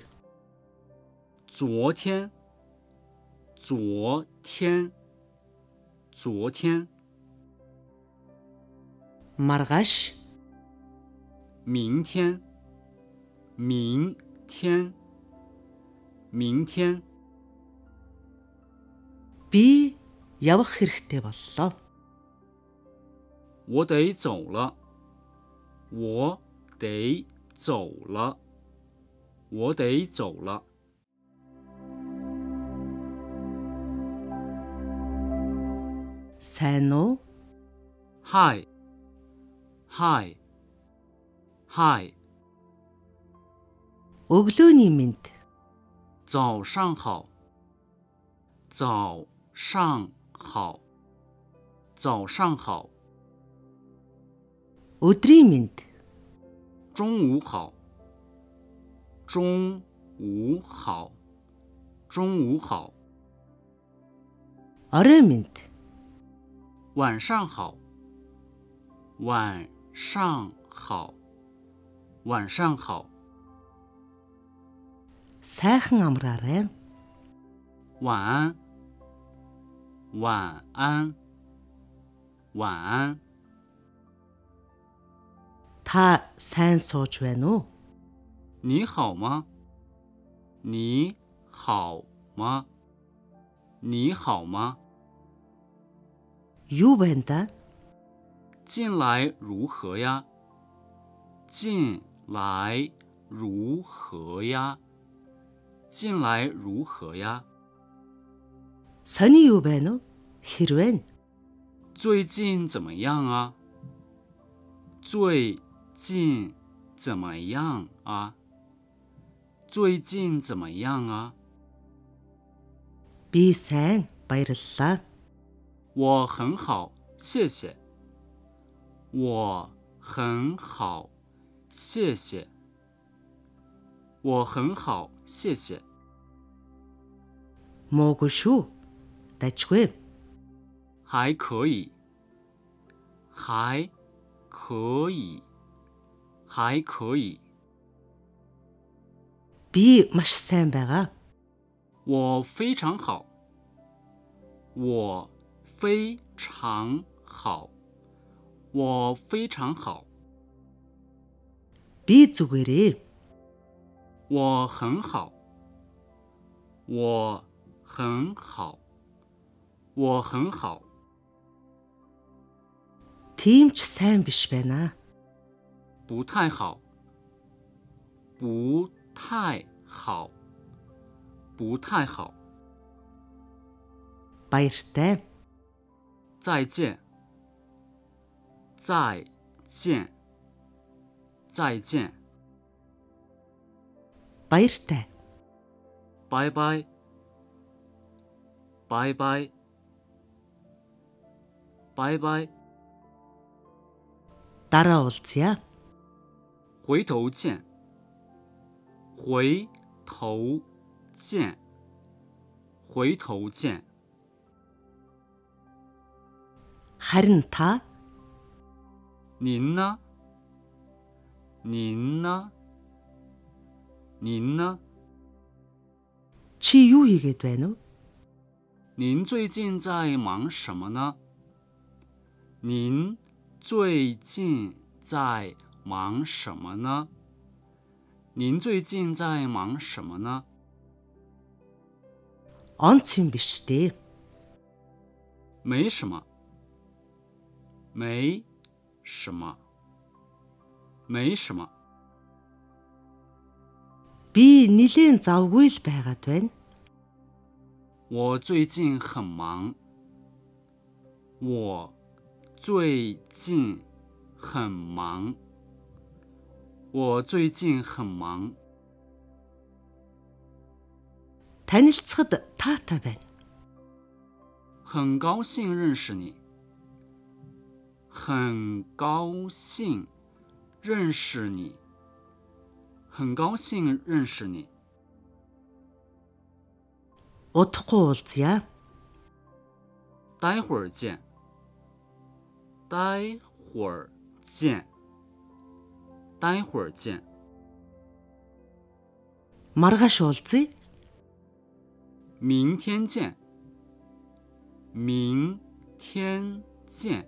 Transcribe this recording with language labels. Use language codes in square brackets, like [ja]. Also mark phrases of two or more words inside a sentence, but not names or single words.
[zh] 昨天昨天昨天 [mn] маргааш, [zh] 明天明天明天 [mn] би явах хэрэгтэй боллоо. [zh] 我得走了我得走了我得走了 [mn] сайн уу? [en] Hi Hi Hi [mn] өглөөний мэнд, [zh] 早上好早上好早上好 [mn] өдрийн мэнд, [zh] 中午好中午好中午好 [mn] орой мэнд, [zh] 晚上好晚上好晚上好 [mn] сайхан амраарай. [zh] 晚安晚安晚安 [mn] та сайн сууж байна уу? [zh] 你好吗你好吗你好吗 [mn] юу байна да? [zh] 近来如何呀近来如何呀近来如何呀 [mn] сони юу байна уу? хэрвээ, [zh] 最近怎么样啊最近怎么样啊最近怎么样啊 [mn] би сайн баярлалаа. [zh] 我很好谢谢我很好谢谢我很好谢谢 [mn] муугүй шүү. дажгүй. [zh] 还可以还可以还可以 [mn] би маш сайн байгаа. [zh] 我非常好我非常好我非常好 [mn] би зүгээрээ. [zh] 我很好我很好我很好 [mn] тийм ч сайн биш байна. [zh] 不太好不太好不太好 [mn] баяртай. [zh] 再见再见再见 [mn] баяртай. [zh] 拜拜拜拜拜拜 [mn] дараа уулзъя. [zh] 回头见回头见回头见 [mn] харин та, [zh] 您呢您呢您呢 [mn] чи юу хийгээд байна уу? [zh] 您最近在忙什么呢您最近在忙什么呢您最近在忙什么呢 [mn] онц юм биш дээ. [zh] 没什么没什么没什么 [mn] би нилээн завгүй л байгаад байна. [zh] 我最近很忙我最近很忙我最近很忙 [mn] танилцахад таатай байна. [zh] 很高兴认识你很高兴认识你很高兴认识你 [mn] удахгүй уулзъя. [zh] 待会儿见。待会儿见。待会儿见。 [mn] Маргааш уулзъя. [zh] 明天见。明天见。